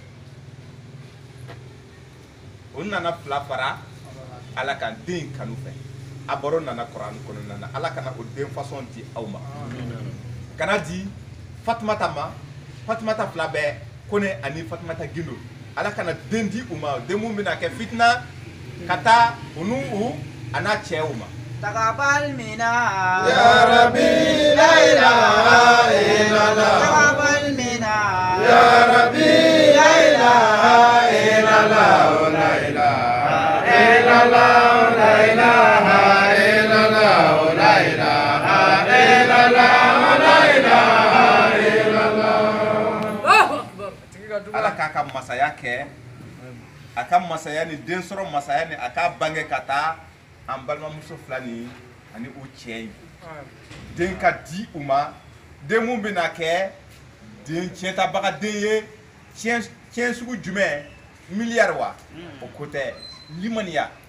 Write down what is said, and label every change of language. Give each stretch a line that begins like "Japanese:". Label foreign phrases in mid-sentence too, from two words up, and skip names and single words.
Bambara: o nana fila fara ala kan den in kanu fɛ a baro nana Kuranɛ kɔnɔna na ala kana o den façon di aw ma kana di Fatumata ma Fatumata fila bɛɛ Kone ani Fatumata Gindo ala kana den di u ma den mun bɛna kɛ fitina ka taa u n'u a n'a cɛw ma
Arabic: تقبل منا يا ربي لا إله إلا الله تقبل منا يا ربي لا إله إلا الله إلا الله، لا إله إلا الله، لا إله إلا الله، لا إله إلا الله، لا إله إلا الله.
Bambara: Ala k'a ka masaya kɛ a ka masaya ni den sɔrɔ masaya ni a k'a bange ka taa an balimamuso fila ni ani u cɛ ye den ka di u ma den mun bɛna kɛ den tiɲɛtabaga den ye tiɲɛ sugu jumɛn miliyari wa o ko tɛ limaniya